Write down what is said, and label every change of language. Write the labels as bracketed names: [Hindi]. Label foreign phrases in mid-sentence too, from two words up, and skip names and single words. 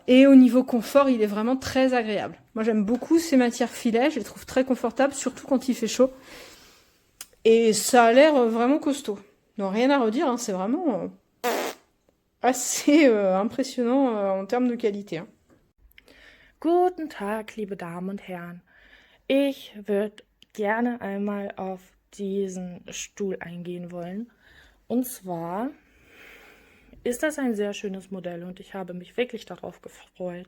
[French] Et au niveau confort, il est vraiment très agréable. Moi, j'aime beaucoup ces matières filets, je les trouve très confortables, surtout quand il fait chaud. Et ça a l'air vraiment costaud. Donc rien à redire, hein, c'est vraiment assez impressionnant en termes de qualité. Hein. [German] Guten Tag, liebe Damen und Herren. Ich würde gerne einmal auf diesen Stuhl eingehen wollen. Und zwar ist das ein sehr schönes Modell und ich habe mich wirklich darauf gefreut.